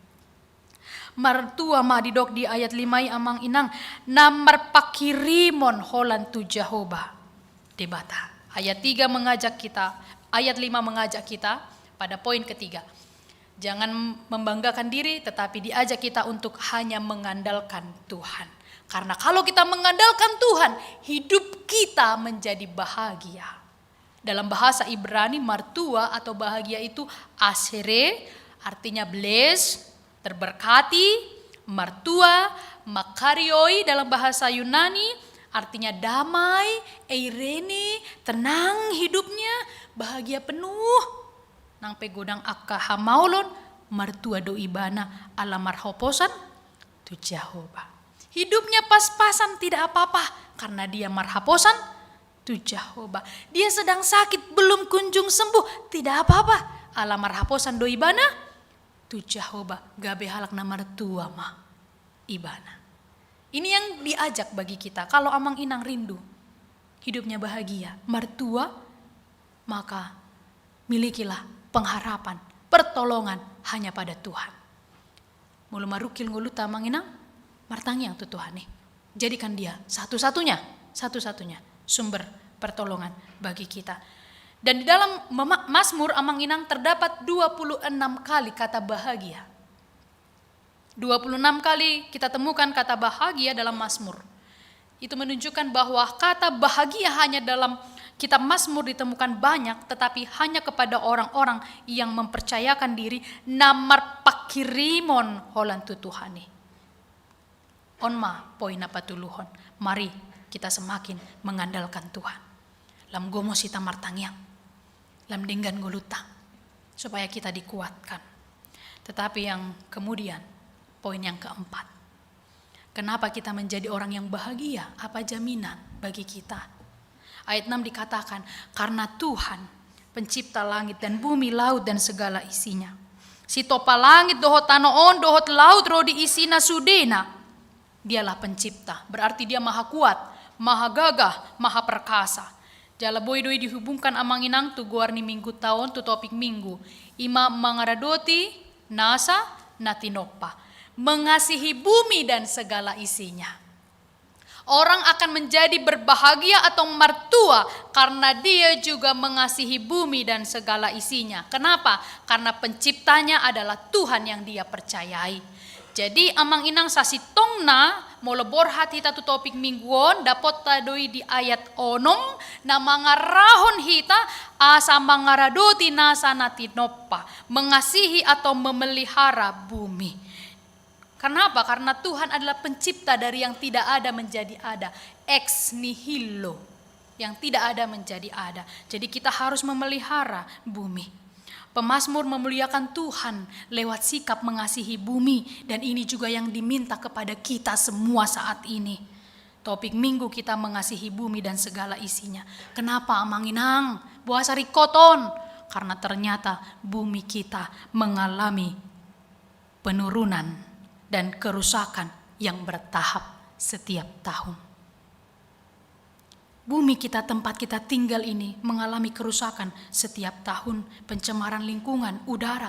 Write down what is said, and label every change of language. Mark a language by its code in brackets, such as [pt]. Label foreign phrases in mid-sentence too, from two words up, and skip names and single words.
[bbc] Martua madidok di ayat 5 amang inang. Namar pakirimon holan tu Jehovah. [id] Debata. Ayat 3 mengajak kita. Ayat 5 mengajak kita pada poin ketiga. Jangan membanggakan diri, tetapi diajak kita untuk hanya mengandalkan Tuhan. Karena kalau kita mengandalkan Tuhan, hidup kita menjadi bahagia. Dalam bahasa Ibrani, martua atau bahagia itu ashere, artinya blessed, terberkati. Martua, makarioi dalam bahasa Yunani, artinya damai, eirene, tenang hidupnya, bahagia penuh. [bbc] Nang pegodang akka hamaulon, martua do ibana ala marhoposan tu Jehovah. [id] Hidupnya pas-pasan tidak apa-apa karena dia [bbc] marhaposan tu Jehovah. [id] Dia sedang sakit belum kunjung sembuh, tidak apa-apa. [bbc] Ala marhaposan do ibana tu Jehovah. Gabe halak na martua mah ibana. [id] Ini yang diajak bagi kita. Kalau [bbc] amang inang [id] rindu hidupnya bahagia, martua, maka milikilah pengharapan, pertolongan hanya pada Tuhan. [bbc] Mulu marukil nguluta manginang, martangiang tu Tuhan nih. [id] Jadikan dia satu-satunya sumber pertolongan bagi kita. Dan di dalam Mazmur [bbc] amang inang [id] terdapat 26 kali kata bahagia. 26 kali kita temukan kata bahagia dalam Mazmur. Itu menunjukkan bahwa kata bahagia hanya dalam kitab Mazmur ditemukan banyak, tetapi hanya kepada orang-orang yang mempercayakan diri [bbc] namar pakirimon holan tu Tuhani. Onma poin apa tuluhon. [id] Mari kita semakin mengandalkan Tuhan. [bbc] Lam gomo sita martangyang. Lam denggan guluta. [id] Supaya kita dikuatkan. Tetapi yang kemudian, poin yang keempat. Kenapa kita menjadi orang yang bahagia? Apa jaminan bagi kita? Ayat 6 dikatakan, karena Tuhan pencipta langit dan bumi, laut dan segala isinya. [bbc] Si topa langit dohot tanoon, dohot laut rodi isina sudena. [id] Dialah pencipta, berarti dia maha kuat, maha gagah, maha perkasa. [bbc] Jala boy-doi dihubungkan amang inang tu guarni minggu tahun tu topik minggu. Ima mangaradoti nasa natinopa. [id] Mengasihi bumi dan segala isinya. Orang akan menjadi berbahagia atau martua karena dia juga mengasihi bumi dan segala isinya. Kenapa? Karena penciptanya adalah Tuhan yang dia percayai. [bbc] Jadi amang inang sasitongna molebor hati tatu topik mingguon dapot tadoi di ayat onom na mangarahon hita asa mangaradoti nasa natinopa. [id] Mengasihi atau memelihara bumi. Kenapa? Karena Tuhan adalah pencipta dari yang tidak ada menjadi ada. [la] Ex nihilo. [id] Yang tidak ada menjadi ada. Jadi kita harus memelihara bumi. Pemazmur memuliakan Tuhan lewat sikap mengasihi bumi. Dan ini juga yang diminta kepada kita semua saat ini. Topik minggu kita mengasihi bumi dan segala isinya. [bbc] Kenapa amanginang? Buasari koton. [id] Karena ternyata bumi kita mengalami penurunan dan kerusakan yang bertahap setiap tahun. Bumi kita, tempat kita tinggal ini mengalami kerusakan setiap tahun, pencemaran lingkungan, udara.